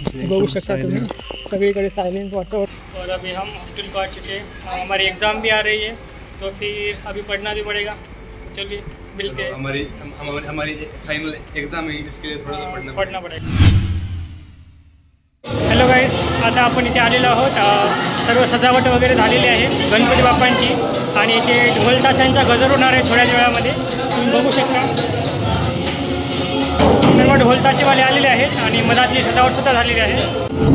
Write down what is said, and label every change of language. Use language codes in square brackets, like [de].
[mr] बघू शकता तुम्ही सगळीकडे साइलेंस वाटो। [hi] और अभी हम हॉस्टल को आ चुके हैं, हमारी एग्ज़ाम भी आ रही है तो फिर अभी पढ़ना भी पड़ेगा। चलिए मिलते हैं। हमारी फाइनल एग्जाम है, इसके लिए थोड़ा सा पढ़ना पड़ेगा। [mr] हॅलो गाईज, आता आपण इथे आलेलो आहोत। सर्व सजावट वगैरे झालेली आहे गणपती बाप्पांची आणि इथे ढोल ताशांचा गजर होणार आहे थोड्याच वेळामध्ये, तुम्ही बघू शकता। सर्व ढोल ताशेवाले आलेले आहेत आणि मधातली सजावटसुद्धा झालेली आहे।